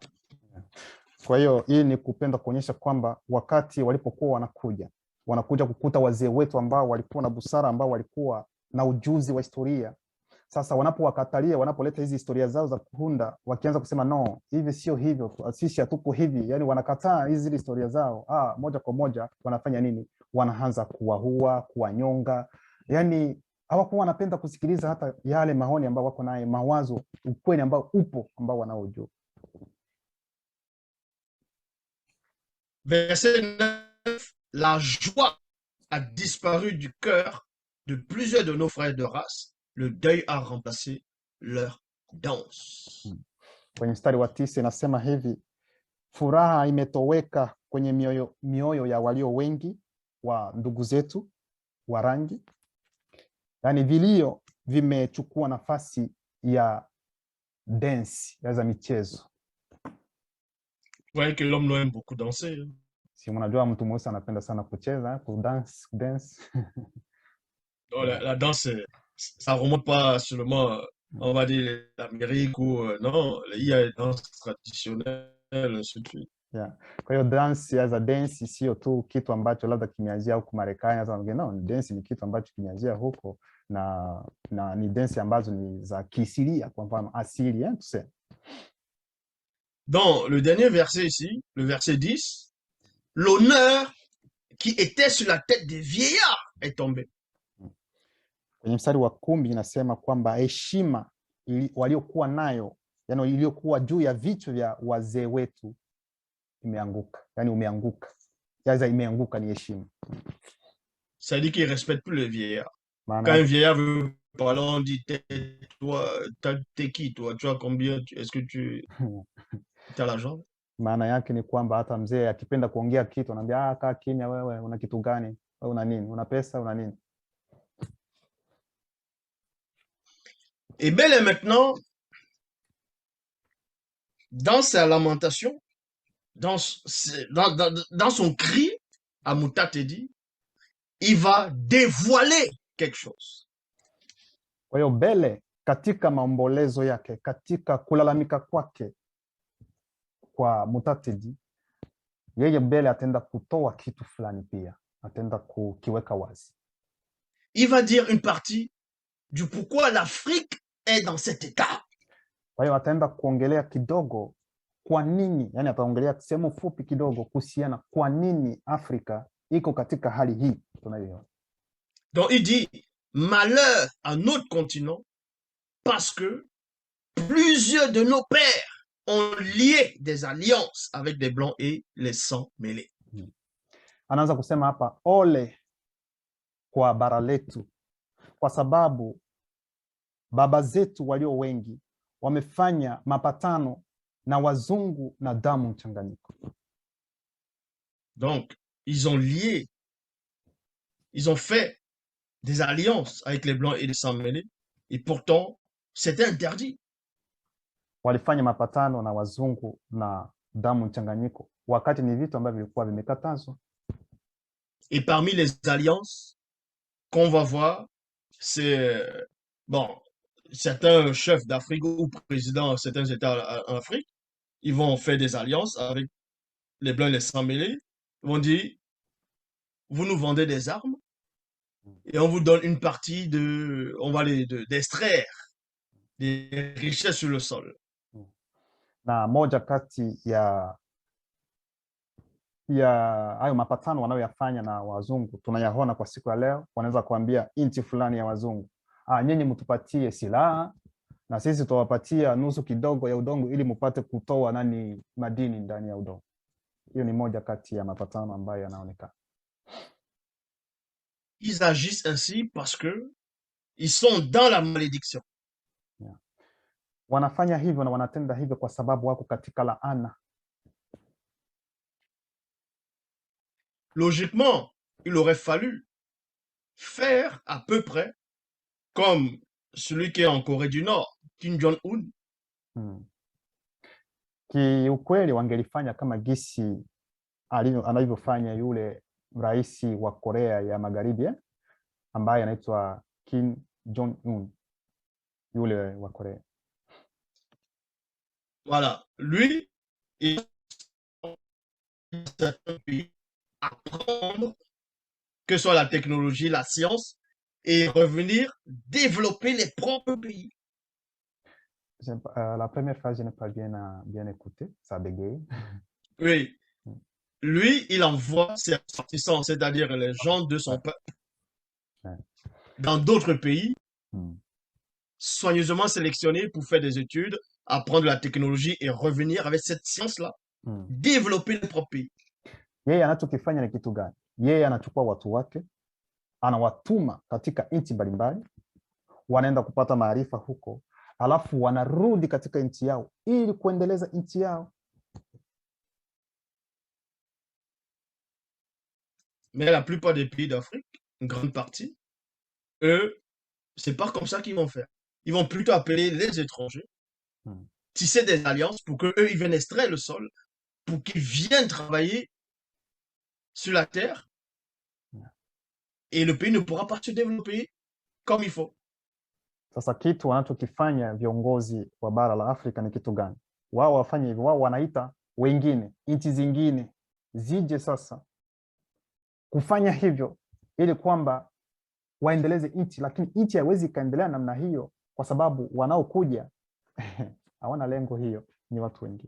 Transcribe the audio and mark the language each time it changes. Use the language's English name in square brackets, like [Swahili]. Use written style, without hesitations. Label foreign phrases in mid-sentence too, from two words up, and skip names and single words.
[Swahili] Kwa hiyo hii ni kupenda kuonyesha kwamba wakati walipokuwa wanakuja kukuta wazee wetu ambao walikuwa na busara, ambao walikuwa na ujuzi wa historia, Sasa wanapowakatalia, wanapoleta hizi historia zao za kuhunda, wakianza kusema no, hivi sio hivyo, sisi hatuko hivi, yani wanakataa hizi historia zao, moja kwa moja wanafanya nini? Wanaanza kuwahua, kuwanyonga. Yani hawakuwa wanapenda kusikiliza hata yale maoni ambao wako naye, mawazo, ukweli ambao upo, ambao wanaojua. [French] Verset 9, la joie a disparu du cœur de plusieurs de nos frères de race. Le deuil a remplacé leur danse. [Swahili] Kwenye mstari wa 9 inasema hivi, furaha imetoweka kwenye mioyo ya walio wengi wa ndugu zetu wa rangi. Yani vilio vimechukua nafasi ya dance, ya za michezo. [French] Vous voyez que l'homme aime beaucoup danser. [Swahili] Si mnajua mtu mweusi anapenda sana kucheza, dance. [French] Donc, la danse, ça remonte pas seulement, on va dire, l'Amérique ou non, il y a une danse traditionnelle, ainsi de suite. Yeah. [Swahili] Kwa hiyo [English] dance as a dance [Swahili] sio tu kitu ambacho labda kimeanzia huko Marekani, hata no, dance ni kitu ambacho kimeanzia huko na ni dance ambazo ni za kiasilia, kwa mfano asili, [French] tu sais. Dans le dernier verset ici, le verset 10, l'honneur qui était sur la tête des vieillards est tombé. [Swahili] Kwenye mstari wa 10 inasema kwamba heshima waliokuwa nayo, yani iliyokuwa juu ya vichwa vya wazee wetu imeanguka. Yani umeanguka. Yaza imeanguka ni heshima. [French] Ça dit qu'il ne respecte plus les vieillards. Quand un vieillard veut parler, on dit toi, t'es qui toi? Tu as combien? Est-ce que tu as l'argent? [Swahili] Maana yake ni kwamba hata mzee akipenda kuongea kitu anambia kaa kimya wewe, una kitu gani? Wewe una nini? Una pesa, una nini? [French] Et bel et maintenant, dans sa lamentation, dans son cri, Amutatedi, il va dévoiler quelque chose. [Swahili] Kwa hiyo Bele katika maombolezo yake, katika kulalamika kwake kwa Mutatedi, yeye Bele atenda kutoa kitu fulani pia, atenda kukiweka wazi. [French] Il va dire une partie du pourquoi l'Afrique est dans cet état. [Swahili] Kwa hiyo ataenda kuongelea kidogo kwa nini, yani ataongelea sehemu fupi kidogo kuhusiana kwa nini Afrika iko katika hali hii tunayoiona. [French] Donc il dit malheur à notre continent parce que plusieurs de nos pères ont lié des alliances avec des blancs et les sangs mêlés. [Swahili] Anaanza kusema hapa ole kwa bara letu kwa sababu baba zetu walio wengi wamefanya mapatano na wazungu na damu mchanganyiko. [French] Donc ils ont lié, ils ont fait des alliances avec les blancs et les sangs mêlés et pourtant c'était interdit. [Swahili] Walifanya mapatano na wazungu na damu mchanganyiko wakati ni vitu ambavyo vilikuwa vimekatazwa. [French] Et parmi les alliances qu'on va voir, c'est certains chefs d'Afrique ou présidents de certains États en Afrique, ils vont faire des alliances avec les blancs et les sangs mêlés. Ils vont dire, vous nous vendez des armes et on vous donne une partie d'extraire des richesses sur le sol. [Swahili] Na moja kati ya hayo mapatano wanayoyafanya na wazungu tunayaona kwa siku ya leo. Wanaweza kuambia nchi fulani ya wazungu, nyinyi mtupatie silaha na sisi tutawapatia nusu kidogo ya udongo ili mpate kutoa madini ndani ya udongo. Hiyo ni moja kati ya mapatano ambayo yanaonekana. [French] Ils agissent ainsi parce que ils sont dans la malédiction. Yeah. [Swahili] Wanafanya hivyo na wanatenda hivyo kwa sababu wako katika laana. [French] Logiquement, il aurait fallu faire à peu près comme celui qui est en Corée du Nord, Kim Jong-un. [Swahili] Kiukweli wangelifanya kama gisi anavyofanya yule rais wa Korea ya Magharibi ambaye anaitwa Kim Jong-un, yule wa Korea. [French] Voilà, lui, il apprendre que ce soit la technologie, la science, et revenir développer les propres pays. La première phrase, je n'ai pas bien écouté, ça bégaye. Oui, lui, il envoie ses ressortissants, c'est-à-dire les gens de son Ouais. peuple, Ouais. dans d'autres pays, Mm. soigneusement sélectionnés pour faire des études, apprendre la technologie et revenir avec cette science-là, Mm. développer les propres pays. [Swahili] Yeye anachokifanya ni kitu gani? Yeye anachukua watu wake, anawatuma katika nchi mbalimbali, wanaenda kupata maarifa huko, alafu wanarudi katika nchi yao ili kuendeleza nchi yao. [French] Mais la plupart des pays d'Afrique, une grande partie, eux, c'est pas comme ça qu'ils vont faire. Ils vont plutôt appeler les étrangers, Mm. tisser des alliances pour qu'eux, ils viennent extraire le sol, pour qu'ils viennent travailler sur la terre, et le pays ne pourra pas se développer comme il faut. [Swahili] Sasa kitu wanachokifanya viongozi wa bara la Afrika ni kitu gani? Wao wafanye hivyo, wao wanaita wengine, nchi zingine zije sasa kufanya hivyo ili kwamba waendeleze nchi, lakini nchi haiwezi ikaendelea namna hiyo kwa sababu wanaokuja hawana lengo hiyo, ni watu wengine.